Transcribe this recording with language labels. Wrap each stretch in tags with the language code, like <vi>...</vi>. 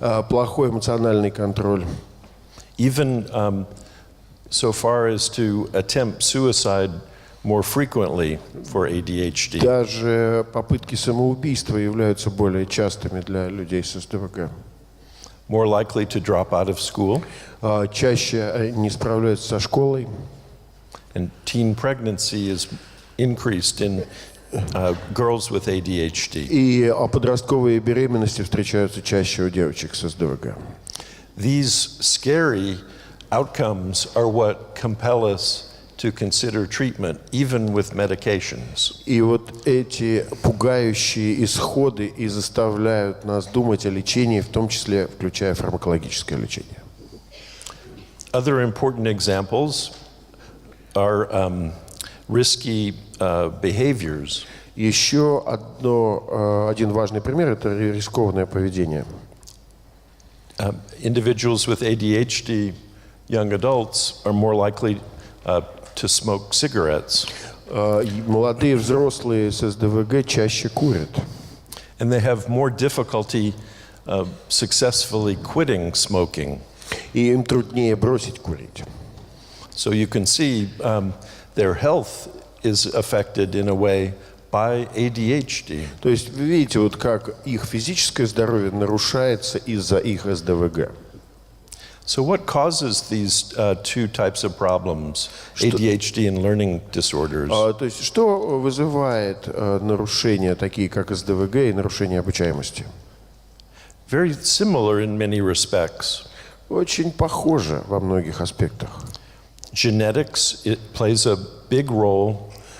<ru>Плохой эмоциональный контроль.</ru> <en>even so far as to attempt suicide more frequently for ADHD.</en> <ru>Даже попытки самоубийства являются более частыми для людей с СДВГ.</ru> <en>More likely to drop out of school.</en> <ru>Чаще не справляются со школой.</ru> <en>And teen pregnancy is increased in girls with ADHD.</en> <ru>И подростковые беременности встречаются чаще у девочек с СДВГ.</ru> <en>These scary outcomes are what compel us to consider treatment, even with medications.</en> <ru>И вот эти пугающие исходы и заставляют нас думать о лечении, в том числе включая фармакологическое лечение.</ru> <en>Other important examples are risky behaviors.</en> <ru>Еще один важный пример – это рискованное поведение.</ru> <en>Individuals with ADHD, young adults, are more likely to smoke cigarettes.</en> <ru>Молодые взрослые с СДВГ чаще курят.</ru> <en>And they have more difficulty successfully quitting smoking.</en> <ru>И им труднее бросить курить.</ru> <en>So you can see their health is affected in a way by ADHD.</en> <ru>То есть вы видите, вот как их физическое здоровье нарушается из-за их СДВГ.</ru> <en>So what causes these two types of problems, ADHD and learning disorders?</en> <ru>То есть что вызывает нарушения, такие как СДВГ и нарушение обучаемости?</ru> <en>Very similar in many respects.</en> <ru>Очень похоже во многих аспектах.</ru> <en>Genetics, it plays a big role.</en>